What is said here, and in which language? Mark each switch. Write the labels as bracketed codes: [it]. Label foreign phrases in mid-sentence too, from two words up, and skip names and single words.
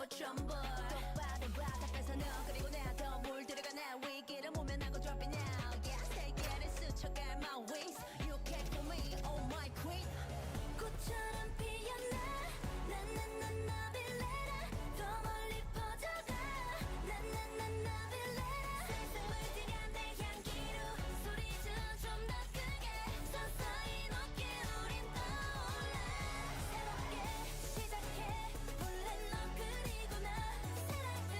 [ko] 전부 똑바로 바닥에서 너 그리고 나 더 물들어가 나 위기를 모면하고 [en] drop it now yeah [ko] 세계를 스쳐갈 [en] my wings you care for me oh my queen [ko] 꽃처럼 피어나 난난난 나빌래라 더 멀리 퍼져가 난난난 나빌래라 세상을 지간 내 향기로 소리쳐 좀 더 크게 서서히 높게 우린 떠올라 새롭게 시작해 몰래 너 그리고 나 사랑